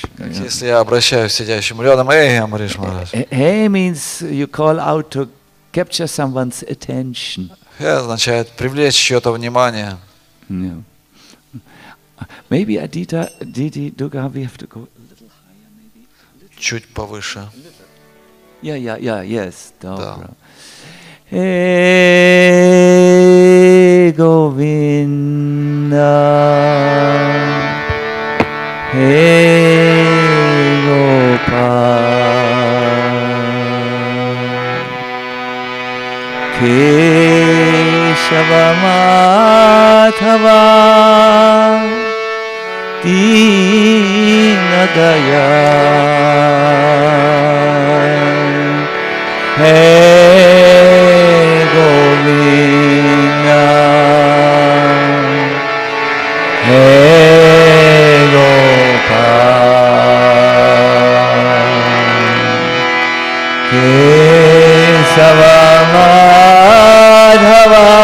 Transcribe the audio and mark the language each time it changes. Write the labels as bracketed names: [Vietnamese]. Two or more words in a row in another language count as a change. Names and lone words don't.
[Russian] Если я обращаюсь к сидящему рядом, эй, Амбариш Махарадж. [English] Hey means you call out to capture someone's attention. [Russian] Это означает привлечь чье-то внимание. [English] Yeah. Maybe Adita, Didi, Durga, we have to go a little higher, maybe. [Russian] Чуть повыше. [English] Yes. [Russian] Да. [Sanskrit] Hey Govinda, hey Gopal, Keshava Madhava, Dinadaya, hey Govinda, hey Gopal, Kesava Madhava,